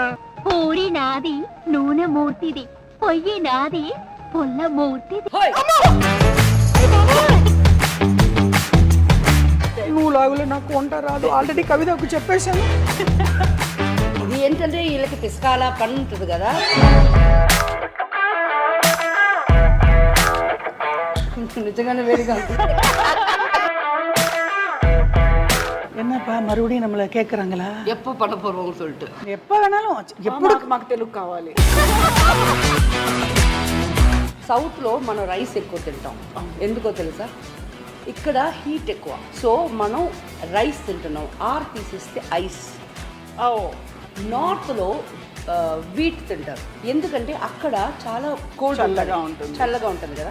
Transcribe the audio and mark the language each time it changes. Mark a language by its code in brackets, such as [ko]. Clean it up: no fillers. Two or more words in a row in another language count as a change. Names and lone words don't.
[te] పూరి నాది, నూనె మూర్తిది, పొయ్యి నాది, పుల్ల మూర్తిది. నువ్వు లాగులో నాకు వంట రాదు, ఆల్రెడీ కవితకు చెప్పేశాను. ఇది ఏంటంటే వీళ్ళకి పిసకాల పని ఉంటుంది కదా. [ta] நிஜமான வேடிக்கை. என்னப்பா மறுபடியும் நம்மள கேக்குறாங்களா எப்போ பண்ண போறோம்னு சொல்லிட்டு? எப்ப வேணாலும் ఎప్పుడు [te] మాకు తెలుగు కావాలి. సౌత్లో మనం రైస్ ఎక్కువ తింటాం. ఎందుకో తెలుసా? ఇక్కడ హీట్ ఎక్కువ, సో మనం రైస్ తింటున్నాం. ఆర్ తీసేస్తే ఐస్. నార్త్లో వీట్ తింటారు, ఎందుకంటే అక్కడ చాలా కోల్డ్ చల్లగా ఉంటుంది కదా.